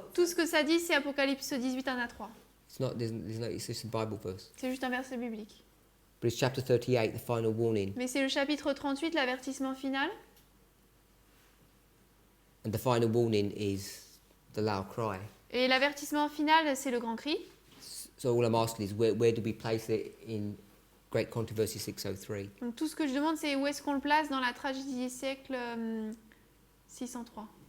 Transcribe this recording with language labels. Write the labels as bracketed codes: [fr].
[fr] Tout ce que ça dit, c'est Apocalypse 18, 1 à 3. [en] It's not. There's no. It's just a Bible verse. [fr] C'est juste un verset biblique. [en] But it's chapter 38, the final warning, [fr] Mais c'est le chapitre 38, l'avertissement final. [en] and the final warning is the loud cry. [fr] Et l'avertissement final, c'est le grand cri. [en] So all I'm asking is where do we place it in Great Controversy 603? [fr] Donc tout ce que je demande, c'est où est-ce qu'on le place dans la tragédie des siècles 603.